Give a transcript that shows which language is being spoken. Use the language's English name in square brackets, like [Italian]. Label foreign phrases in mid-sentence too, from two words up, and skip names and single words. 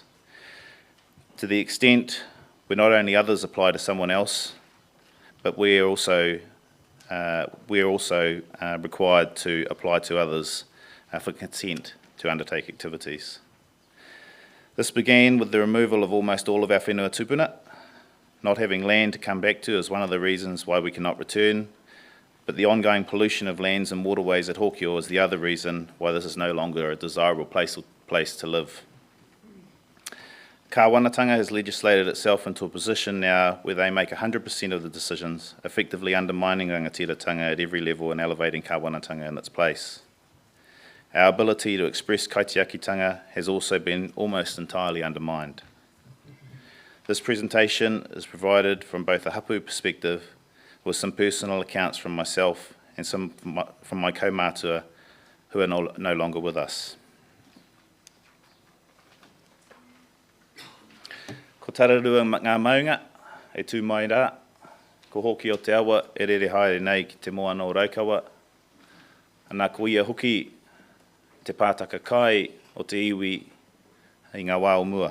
[English] To the extent where not only others apply to someone else, but we are also required to apply to others for consent to undertake activities. This began with the removal of almost all of our [Māori] whenua tupuna. [English] Not having land to come back to is one of the reasons why we cannot return, but the ongoing pollution of lands and waterways at Hokio is the other reason why this is no longer a desirable place to live. Kāwanatanga has legislated itself into a position now where they make 100% of the decisions, effectively undermining rangatiratanga at every level and elevating Kāwanatanga in its place. Our ability to express kaitiakitanga has also been almost entirely undermined. This presentation is provided from both a hapu perspective, with some personal accounts from myself and some from my kaumātua who are no longer with us. [Māori] Ko tararua ngā maunga, e tū mai rā, ko hoki o te awa e rere haere nei ki te moana o Raukawa, anā ko ia hoki te pātaka kai o te iwi i ngā wā o mua.